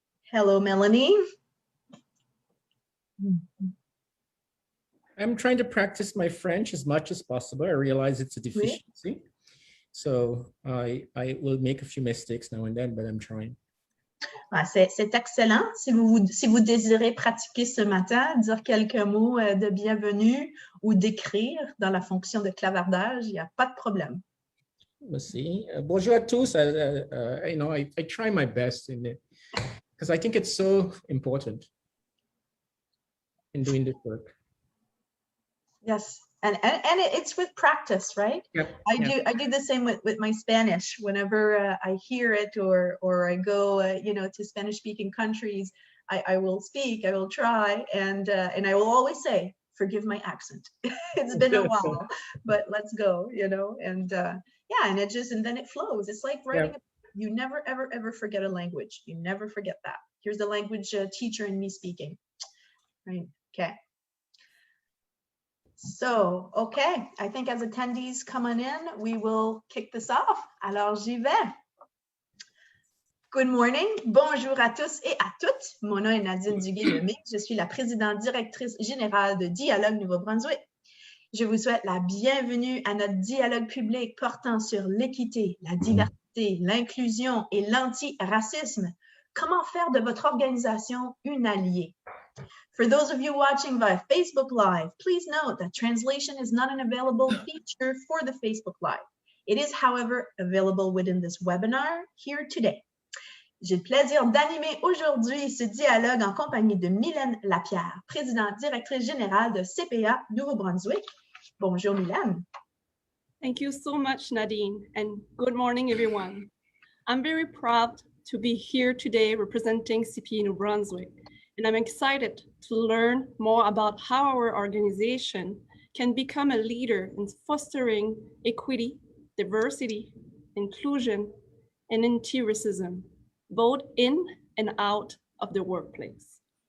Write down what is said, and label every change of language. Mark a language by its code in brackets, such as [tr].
[en] Hello, Melanie. I'm trying to practice my French as much as possible. I realize it's a deficiency. Oui. So I will make a few mistakes now and then, but I'm trying. [fr] C'est excellent. Si vous désirez pratiquer ce matin, dire quelques mots de bienvenue ou d'écrire dans la fonction de clavardage, il n'y a pas de problème. [en] Let's see. [fr] Bonjour à tous. [en] You know, I try my best in it because I think it's so important in doing this work. Yes, and it's with practice, right? Yep. I do the same with my Spanish. Whenever I hear it or I go you know, to Spanish-speaking countries, I will speak, I will try, and I will always say, forgive my accent. It's been a while, but let's go, you know, and yeah, and then it flows. It's like writing. Yeah. You never ever forget a language. You never forget that. Here's the language teacher in me speaking, right? Okay. So, okay, I think as attendees coming in, we will kick this off. [fr] Alors, j'y vais. [en] Good morning, [fr] bonjour à tous et à toutes. Mon nom est Nadine Duguay-Lemay. Je suis la présidente directrice générale de Dialogue Nouveau-Brunswick. Je vous souhaite la bienvenue à notre dialogue public portant sur l'équité, la diversité, l'inclusion et l'anti-racisme. Comment faire de votre organisation une alliée? [en] For those of you watching via Facebook Live, please note that translation is not an available feature for the Facebook Live. It is, however, available within this webinar here today. [fr] J'ai le plaisir d'animer aujourd'hui ce dialogue en compagnie de Mylène Lapierre, présidente directrice générale de CPA Nouveau-Brunswick. Bonjour, Mylène. [en] Thank you so much, Nadine, and good morning, everyone. I'm very proud to be here today representing CPA New Brunswick, and I'm excited to learn more about how our organization can become a leader in fostering equity, diversity, inclusion, and anti-racism, both in and out of the workplace.